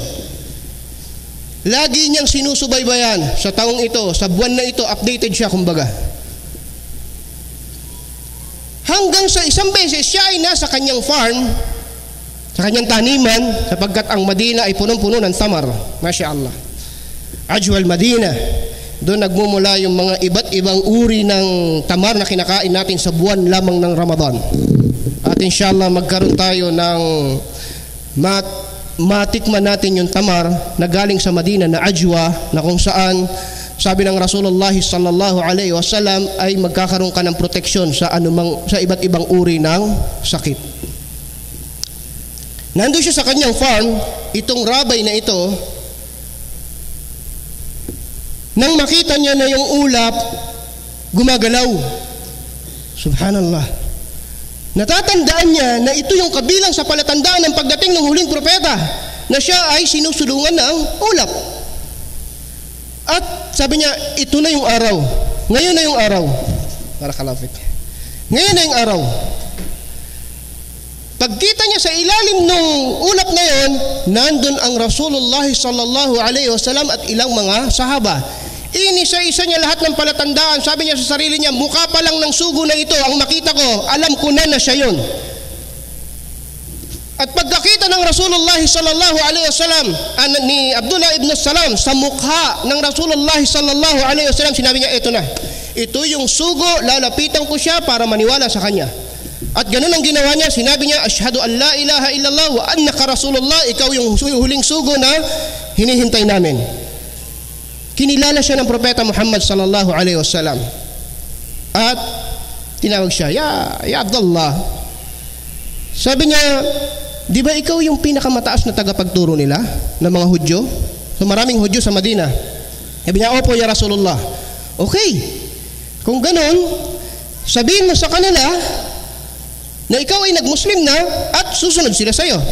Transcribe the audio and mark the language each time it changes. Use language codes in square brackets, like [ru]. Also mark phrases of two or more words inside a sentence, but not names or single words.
[tl] Lagi niyang sinusubaybayan sa taong ito, sa buwan na ito, updated siya kumbaga. Hanggang sa isang beses siya ay nasa kanyang farm, sa kanyang taniman, sapagkat ang Madina ay punong-puno ng tamar. [ar] Masya Allah. Ajwal Madina. [tl] Doon nagmumula yung mga iba't ibang uri ng tamar na kinakain natin sa buwan lamang ng Ramadan. At inshallah magkaroon tayo ng matikman natin yung tamar na galing sa Madina na ajwa, na kung saan sabi ng Rasulullah [ar] sallallahu alaihi wasallam [tl] ay magkakaroon ka ng proteksyon sa iba't ibang uri ng sakit. Nandun siya sa kanyang farm, itong rabbi na ito nang makita niya na yung ulap gumagalaw. Subhanallah. Natatandaan niya na ito yung kabilang sa palatandaan ng pagdating ng huling propeta, na siya ay sinusulungan ng ulap. At sabi niya, ito na yung araw. Ngayon na yung araw. Para kalapit. Ngayon na yung araw. Pagkita niya sa ilalim ng ulap na yon, nandun ang Rasulullah [ar] sallallahu alaihi wasallam [tl] at ilang mga sahaba. Inisa-isa niya lahat ng palatandaan. Sabi niya sa sarili niya, mukha pa lang ng sugo na ito ang makita ko, alam ko na siya yon. At pagkakita ng Rasulullah [ar] sallallahu alaihi wasallam [tl] ni Abdullah ibn Salam sa mukha ng Rasulullah [ar] sallallahu alaihi wasallam, [tl] sinabi niya, ito na. Ito yung sugo, lalapitan ko siya para maniwala sa kanya. At ganun ang ginawa niya. Sinabi niya, [ar] asyhadu an la ilaha illallah wa annaka rasulullah. [tl] Ikaw yung huling sugo na hinihintay namin. Kinilala siya ng propeta Muhammad [ar] sallallahu alaihi wasallam. [tl] At tinawag siya, ya Abdullah. Sabi niya, di ba ikaw yung pinakamataas na tagapagturo nila ng mga Hudyo? So maraming Hudyo sa Madina. Sabi niya, opo [ar] ya Rasulullah. [tl] Okay, kung ganun, sabihin mo sa kanila na ikaw ay nag-Muslim na at susunod sila sa iyo.